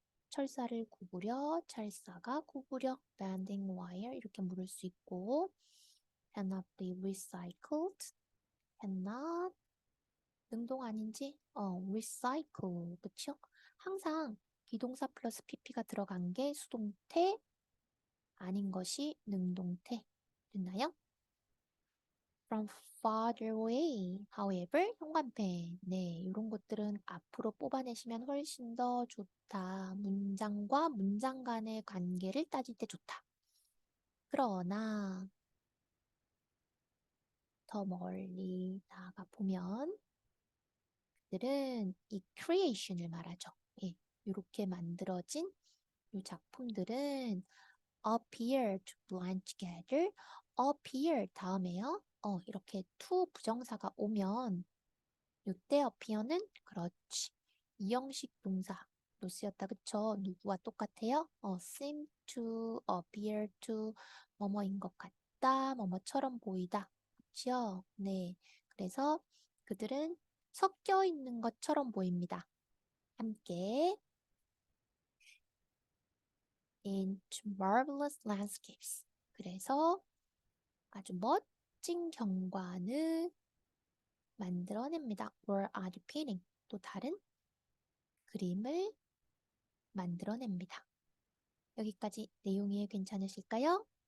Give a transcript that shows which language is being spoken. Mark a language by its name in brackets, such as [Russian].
[Korean] 철사를 구부려, 철사가 구부려, [English] bending wire [Korean] 이렇게 물을 수 있고, [English] cannot be recycled, [Korean] cannot 능동 아닌지, recycle, 그쵸? 항상 비동사 플러스 pp가 들어간 게 수동태, 아닌 것이 능동태. 됐나요? [English] From farther away, however, 현관펜. [Korean] 네, 이런 것들은 앞으로 뽑아내시면 훨씬 더 좋다. 문장과 문장 간의 관계를 따질 때 좋다. 그러나 더 멀리 나가 보면 그들은 이 creation을 말하죠. 예, 이렇게 만들어진 이 작품들은 [English] appear to blend together, [Korean] appear 다음에요. 이렇게 to 부정사가 오면 이때 appear는 그렇지. 이형식 동사로 쓰였다. 그쵸? 누구와 똑같아요? [English] seem to, appear to, [Korean] 뭐뭐인 것 같다, 뭐뭐처럼 보이다. 그쵸? 네. 그래서 그들은 섞여 있는 것처럼 보입니다. 함께 [English] into marvelous landscapes. [Korean] 그래서 아주 멋진 경관을 만들어냅니다. [English] or are painting. [Korean] 또 다른 그림을 만들어냅니다. 여기까지 내용이 괜찮으실까요?